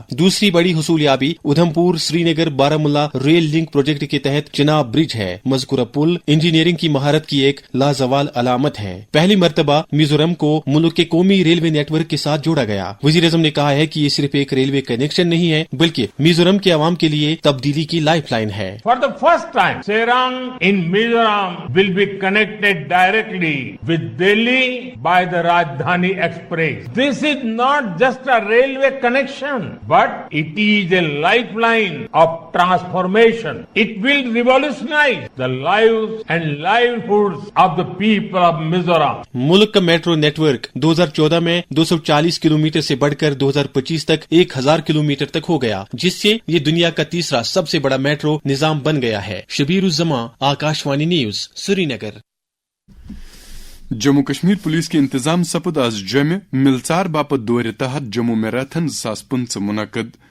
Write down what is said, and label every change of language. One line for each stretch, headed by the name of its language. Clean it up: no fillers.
Urdu: دوسری بڑی حصولیابی ادھمپور سری Nagar Baramulla rail link project کے تحت چناب برج ہے. مذکورہ پل انجینئرنگ کی مہارت کی ایک لازوال علامت ہے. پہلی مرتبہ میزورم کو ملک کے قومی ریلوے نیٹ ورک کے ساتھ جوڑا گیا. وزیر اعظم نے کہا ہے کہ یہ صرف ایک ریلوے کنیکشن نہیں ہے بلکہ میزورم کے عوام کے لیے تبدیلی کی لائف لائن ہے.
English: For the first time, Serang in Mizoram will be connected directly with Delhi by the Rajdhani Express. This is not just a railway connection, but it is a lifeline of transformation. It will revolutionize the lives and livelihoods of the people of Mizoram.
Urdu: ملک کا metro net work 2014 میں 240 kilometre سے بڑھ کر 2025 تک 1000 kilometre تک ہو گیا, جس سے یہ دنیا کا تیسرا سب سے بڑا میٹرو نظام بن گیا ہے. شبیر الزماں, آکاشوانی نیوز, سری نگر.
Kashmiri: جموں کشمیر پولیس کے انتظام سپد آز جمع ملژار باپت دور تحت جموں میراتھن 2015 منعقد.